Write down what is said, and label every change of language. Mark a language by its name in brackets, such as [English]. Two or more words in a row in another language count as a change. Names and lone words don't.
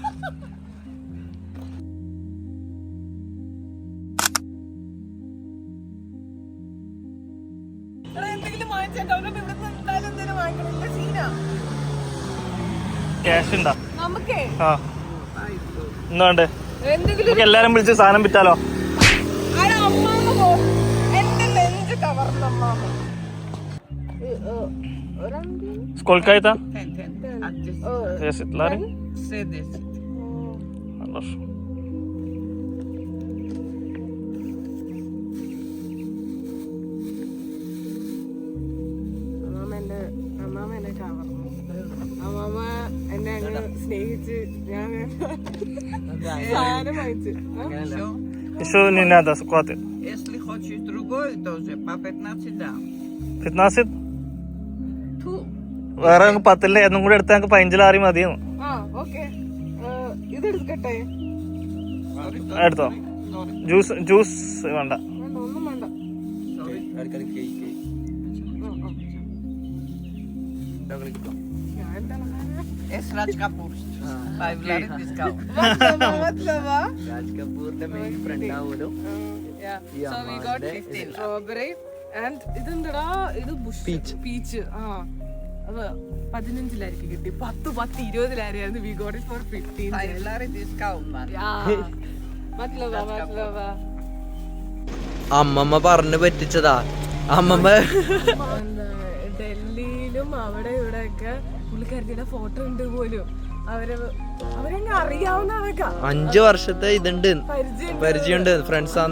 [Malayalam] ക്യാഷ് ഉണ്ടാ ആ ഇന്നുണ്ട്. നമുക്ക് എല്ലാരും വിളിച്ച് സാധനം വിറ്റാലോ? [Russian] Сколько это? 10 лари? Хорошо. [Malayalam] അമ്മാമ എന്നെ കവർന്നു. അമ്മാമ എന്നെ അങ്ങ് സ്നേഹിച്ച് ഞാൻ സാധനം വാങ്ങിച്ചു. [Russian] Еще не надо, хватит. Если хочешь другое тоже, по 15 дам. 15? [Malayalam] വേറെ 10 എന്നും കൂടെ എടുത്താൽ ഞങ്ങൾക്ക് 15 ലാറി മതിയെന്ന്. ആ ഓക്കെ, ഇതെടുക്കട്ടെ. എടുത്തോ. ജ്യൂസ് വേണ്ട. ഒന്നും വേണ്ട. [Georgian] Es Raj Kapoor. [English] 5 lari discount. [Malayalam] രാജ് കപൂറിന്റെ മെയിൻ ഫ്രണ്ട് ആവുമല്ലോ. [English] So we got strawberry and [Malayalam] ഇതെന്താ ഇത് പീച്ച്. ആ അത് 15 ലാരിക്ക് കിട്ടി. 10 20 ലാരിയായിരുന്നു. [English] We got it for 15. 5 lari discount man. [Malayalam] അമ്മമ്മ പറഞ്ഞു പറ്റിച്ചതാ. അമ്മമ്മ ഡൽഹിയിലും അവിടെ ഇവിടെ ഒക്കെ പുള്ളിക്കാരത്തിയുടെ ഫോട്ടോ ഉണ്ട് പോലും. അവരങ്ങ് അറിയാവുന്നതൊക്കെ 5 വർഷത്തെ ഇതുണ്ട്, പരിചയമുണ്ട്, ഫ്രണ്ട്സ് ആണ്.